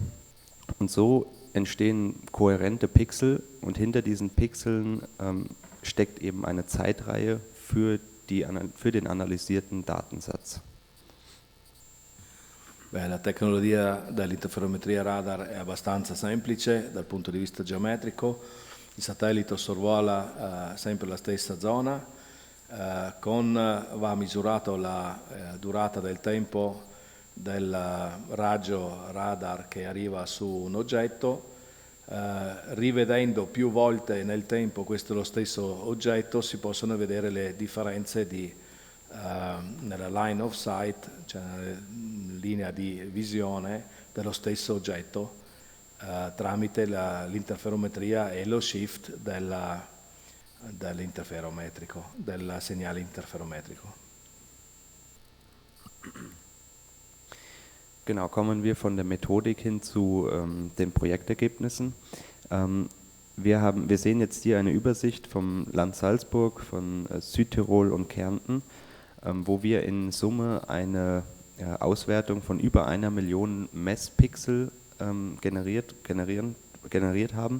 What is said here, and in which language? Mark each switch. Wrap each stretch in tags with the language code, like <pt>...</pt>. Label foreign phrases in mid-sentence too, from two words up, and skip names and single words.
<de>Und so entstehen kohärente Pixel, und hinter diesen Pixeln steckt eben eine Zeitreihe für den analysierten Datensatz.</de> <it>La tecnologia dell'interferometria radar è abbastanza semplice dal punto di vista geometrico. Il satellite sorvola sempre la stessa zona, va misurato la durata del tempo del raggio radar che arriva su un oggetto, rivedendo più volte nel tempo questo lo stesso oggetto si possono vedere le differenze nella</it> <en>line of sight,</en> <it>cioè nella linea di visione dello stesso oggetto, tramite l'interferometria e lo shift dell'interferometrico, del segnale interferometrico.</it> <de>Genau, kommen wir von der Methodik hin zu den Projektergebnissen. Wir sehen jetzt hier eine Übersicht vom Land Salzburg, von Südtirol und Kärnten, wo wir in Summe eine Auswertung von über 1 Million Messpixel generiert haben.</de>